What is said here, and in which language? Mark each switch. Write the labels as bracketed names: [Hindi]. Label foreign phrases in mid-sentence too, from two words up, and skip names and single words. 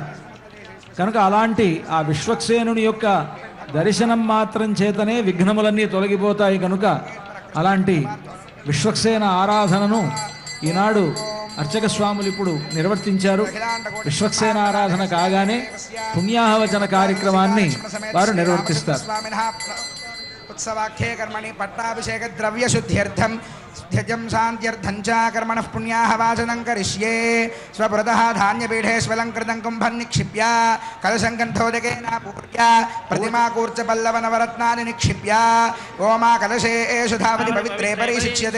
[Telugu] కనుక అలాంటి ఆ విశ్వక్సేనుని యొక్క దర్శనం మాత్రం చేతనే విఘ్నములన్నీ తొలగిపోతాయి. కనుక అలాంటి విశ్వక్సేన ఆరాధనను ఈనాడు అర్చక స్వాములు ఇప్పుడు నిర్వర్తించారు. విశ్వక్సేన ఆరాధన కాగానే పుణ్యాహవచన కార్యక్రమాన్ని వారు నిర్వర్తిస్తారు. [Sanskrit] उत्सवाख्ये कर्मणि पट्टाभिषेक द्रव्य शुद्ध्यर्थं ध्यजं शान्त्यर्थं च कर्मणः पुण्याः वाचनं करिष्ये. स्वपुरतः धान्यपीठे स्वलङ्कृतं कुम्भं निक्षिप्य कलशङ्कण्ठोदकेन पूर्य प्रतिमाकूर्चपल्लवनवरत्नानि निक्षिप्य ओमा कलशे एषु धावति पवित्रे परिशिच्यते.